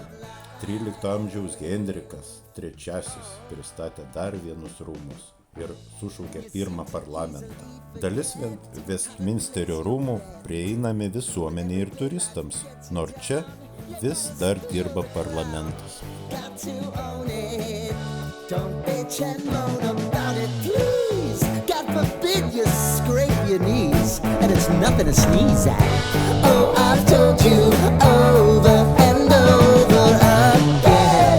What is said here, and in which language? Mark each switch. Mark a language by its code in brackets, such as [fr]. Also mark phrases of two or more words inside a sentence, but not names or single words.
[lt] 13 amžiaus Henrikas III pristatė dar vienus rūmus ir sušaukė pirmą parlamentą. Dalis Vestminsterio rūmų prieinami visuomeniai ir turistams, nors čia vis dar dirba parlamentas. [en] Don't bitch and moan about it, please. God forbid you scrape your knees, and it's nothing to sneeze at. Oh, I've told you over and over again.